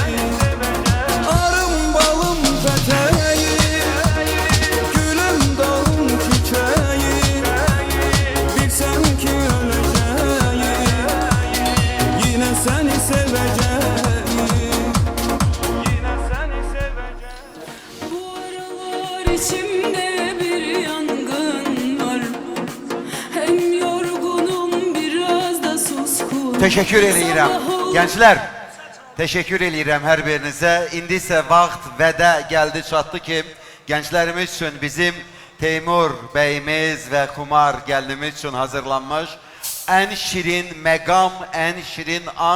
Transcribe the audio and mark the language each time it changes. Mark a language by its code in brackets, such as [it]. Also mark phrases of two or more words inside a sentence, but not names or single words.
[tr] Arım balım peteği, gülüm dağım çiçeği, bilsen ki öleceğim, yine seni seveceğim. İçimde bir yangın var, hem yorgunum biraz da suskun. [az] Teşekkür eləyirəm. Gənclər, teşekkür eləyirəm hər birinizə. İndi isə vaxt vədə gəldi çatdı ki, gənclərimiz üçün bizim Teymur bəyimiz və Xumar gəlinimiz üçün hazırlanmış ən şirin məqam, ən şirin an.